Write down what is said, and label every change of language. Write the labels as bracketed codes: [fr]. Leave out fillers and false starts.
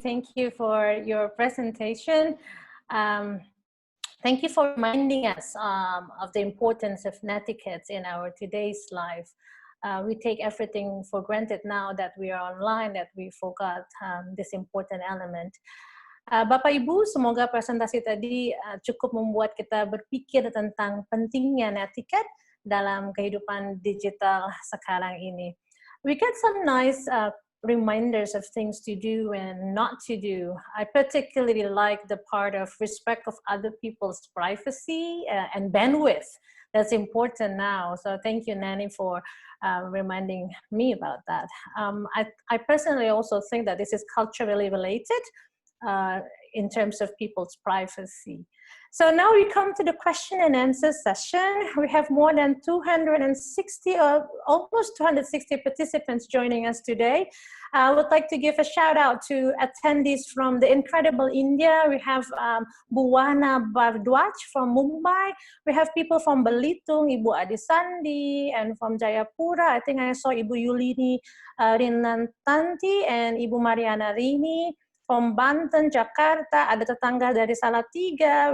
[en] Thank you for your presentation. Thank you for reminding us of the importance of netiquettes in our today's life. We take everything for granted now that we are online, that we forgot this important element. [id] Bapak Ibu, semoga presentasi tadi cukup membuat kita berpikir tentang pentingnya netiquette dalam kehidupan digital sekarang ini. [en] We get some nice reminders of things to do and not to do. I particularly like the part of respect of other people's privacy and bandwidth. That's important now. So thank you, Nani, for reminding me about that. I personally also think that this is culturally related in terms of people's privacy. So now we come to the question and answer session. We have more than 260, almost 260 participants joining us today. I would like to give a shout out to attendees from the incredible India. We have Buwana Bardwaj from Mumbai. We have people from Belitung, Ibu Adisandi, and from Jayapura. I think I saw Ibu Yulini Rinantanti and Ibu Mariana Rini. [id] From Banten, Jakarta, ada tetangga dari Salatiga.